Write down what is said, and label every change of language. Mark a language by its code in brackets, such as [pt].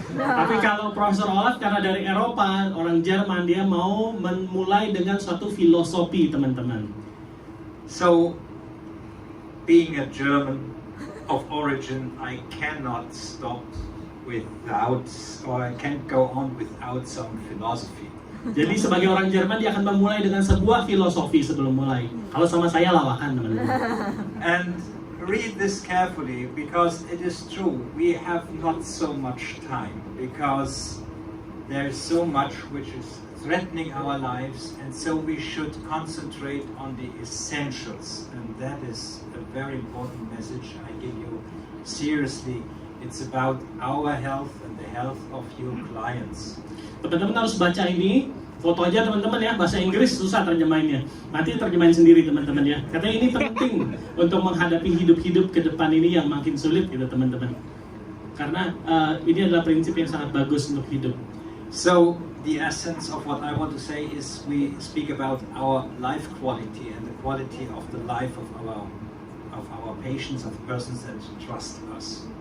[id] Tapi kalau Profesor Olaf karena dari Eropa, orang Jerman, dia mau memulai dengan suatu filosofi teman-teman. [en] So, being a German of origin, I cannot stop without, or I can't go on without some philosophy. [id] Jadi sebagai orang Jerman dia akan memulai dengan sebuah filosofi sebelum mulai. Kalau sama saya lawakan teman-teman. [en] And read this carefully because it is true. We have not so much time because there is so much which is threatening our lives, and so we should concentrate on the essentials. And that is a very important message I give you seriously. It's about our health and the health of your clients. [id] Teman-teman harus baca ini, foto aja teman-teman ya, bahasa Inggris susah terjemahinnya. Nanti terjemahin sendiri teman-teman ya. Katanya ini penting untuk menghadapi hidup-hidup ke depan ini yang makin sulit gitu teman-teman. Karena ini adalah prinsip yang sangat bagus untuk hidup. [en] So the essence of what I want to say is we speak about our life quality and the quality of the life of our patients, of the persons that trust us.